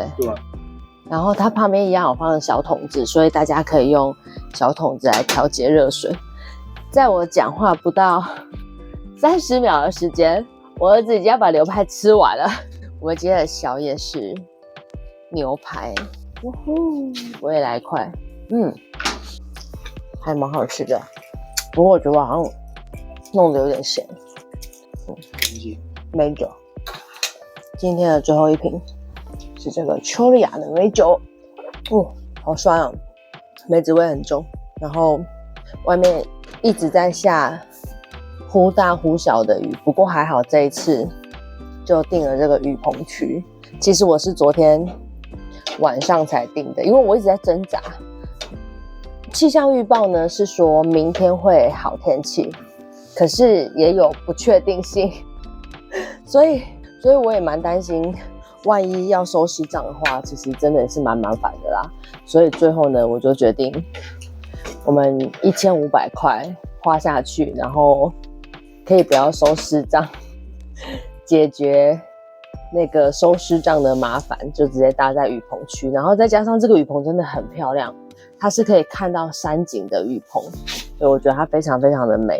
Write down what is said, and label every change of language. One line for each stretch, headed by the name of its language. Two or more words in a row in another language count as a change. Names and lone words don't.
Chinese: 對啊。然後它旁邊一樣有放小桶子，所以大家可以用小桶子來調節熱水。在我講話不到30秒的時間，我兒子已經要把牛排吃完了。我們今天的宵夜是牛排，我也來一塊，還蠻好吃的，不過我覺得我好像弄得有點鹹。美酒，今天的最後一瓶是這個丘利亞的美酒，好酸哦，梅子味很重。然後外面一直在下忽大忽小的雨，不過還好這一次就訂了這個雨棚區。其實我是昨天晚上才訂的，因為我一直在掙扎。氣象預報呢是說明天會好天氣，可是也有不確定性，所以我也蠻擔心，萬一要收濕帳的話，其實真的是蠻麻煩的啦。所以最後呢，我就決定我們1500塊花下去，然後可以不要收濕帳，解決那個收濕帳的麻煩，就直接搭在雨棚區，然後再加上這個雨棚真的很漂亮。它是可以看到山景的雨棚，所以我覺得它非常非常的美。